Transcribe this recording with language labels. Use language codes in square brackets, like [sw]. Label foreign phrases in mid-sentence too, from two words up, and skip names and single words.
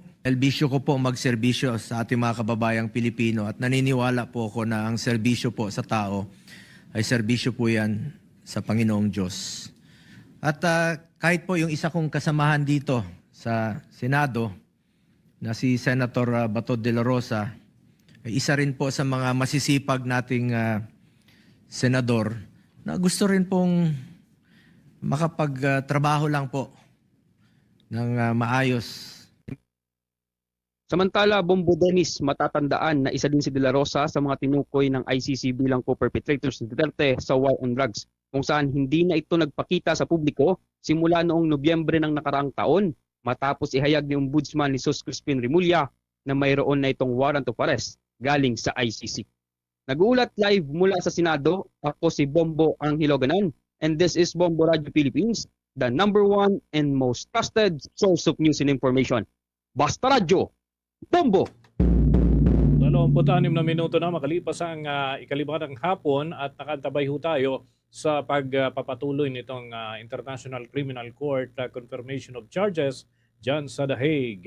[tl] Serbisyo ko po magserbisyo sa ating mga kababayang Pilipino at naniniwala po ako na ang serbisyo po sa tao ay serbisyo po yan sa Panginoong Diyos. At kahit po yung isa kong kasamahan dito sa Senado na si Senator Bato de la Rosa, ay isa rin po sa mga masisipag nating senador na gusto rin pong makapagtrabaho lang po ng maayos. Samantala, Bombo Dennis, matatandaan na isa din si De La Rosa sa mga tinukoy ng ICC bilang co-perpetrators ni Duterte sa [en] war on drugs, [tl] kung saan hindi na ito nagpakita sa publiko simula noong Nobyembre ng nakaraang taon matapos ihayag ni Ombudsman Jesus Crispin Remulla na mayroon na itong [en] warrant of arrest [tl] galing sa ICC. Nag-uulat live mula sa Senado, ako si Bombo ang Hiloganan, [en] and this is Bombo Radio Philippines, the #1 and most trusted source of news and information. [tl] Basta Radio, Bombo! 26 na minuto na makalipas ang ikalibatang hapon at nakantabay ho tayo sa pagpapatuloy nitong International Criminal Court [en] confirmation of charges [tl] dyan sa The Hague.